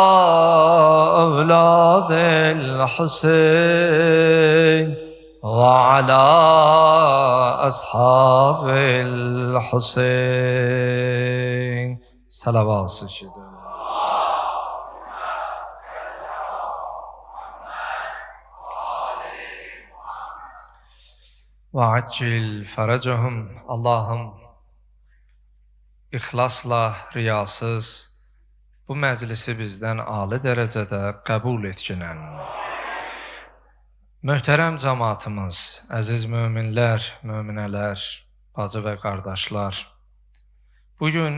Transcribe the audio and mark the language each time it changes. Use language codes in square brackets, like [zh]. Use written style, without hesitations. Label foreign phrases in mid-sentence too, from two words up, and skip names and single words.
[ar] أولاد الحسين وعلى أصحاب الحسين صلوات سجد وعجل فرجهم [az] Allah'ım ixlasla, riyasız bu məclisi bizdən ali dərəcədə qəbul etkinən. Möhtərəm cəmaatımız, əziz möminlər, möminələr, bacı və qardaşlar, bugün